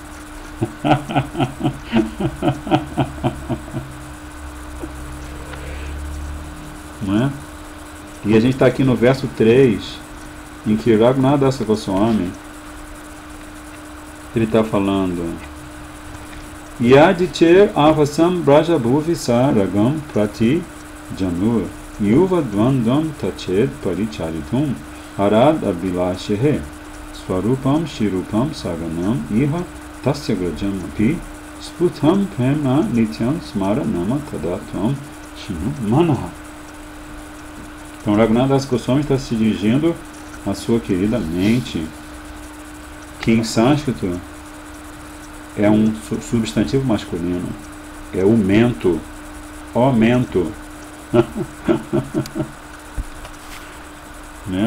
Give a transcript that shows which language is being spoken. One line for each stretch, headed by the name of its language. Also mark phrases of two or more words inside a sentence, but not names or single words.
Portuguese: Não é? E a gente está aqui no verso 3, em que Raghunath Das Goswami, ele está falando:
Sanskrit: Yadicher avasam brajabhuvi saragam prati janur yuva dvandam tachet paricharitum arad abhilashehe swarupam shirupam saranam iha tasya grajam api sputam prema nityam smaranama tadatam shinu manaha.
Portuguese: Então Raghunath Das Goswami está se dirigindo à sua querida mente, que em sânscrito é um substantivo masculino, é o mento, ó mento. Né?